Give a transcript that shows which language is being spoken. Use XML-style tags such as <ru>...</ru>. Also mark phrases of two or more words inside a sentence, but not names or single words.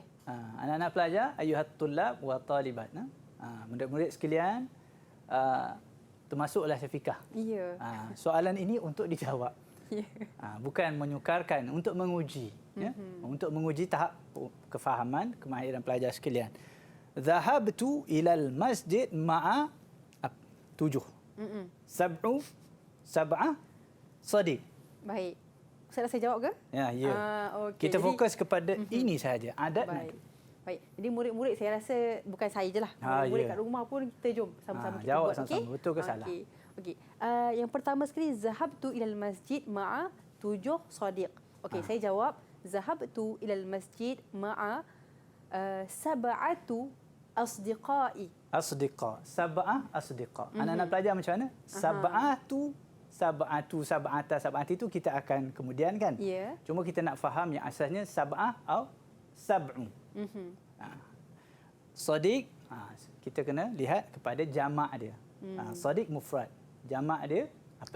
<ms>Anak-anak pelajar,</ms> <ar>أيها الطلاب والطالبات,</ar> <ms>murid-murid sekalian, termasuklah Syafiqah. Ya. Soalan ini untuk dijawab. Bukan menyukarkan, untuk menguji, ya. Untuk menguji tahap kefahaman, kemahiran pelajar sekalian.</ms> <ar>ذهبت إلى المسجد مع 7. سبعة صديق.</ar> <ms>Baik. Saya jawab ke? Ya, ya. Okey. Kita fokus kepada ini sahaja, adat. Baik. Baik. Jadi murid-murid saya rasa bukan saya je lah. Murid kat rumah pun kita jom sama-sama kita jawab buat. sama-sama. Okay? Betul ke salah? Okey. Yang pertama sekali,</ms> <ar>ذهبت إلى المسجد مع 7 صديق. Okey,</ar> <ms>saya jawab</ms> <ar>ذهبت إلى المسجد مع سبعة أصدقائي. أصدقاء. سبعة أصدقاء.</ar> <ms>Anak-anak pelajar macam mana? Sab'ati itu kita akan kemudian kan? Ya. Cuma kita nak faham yang asasnya sab'ah atau sab'u. Sadiq, kita kena lihat kepada jamak dia.</ms> <ar>صديق مفرد. Jamak dia apa?</ar>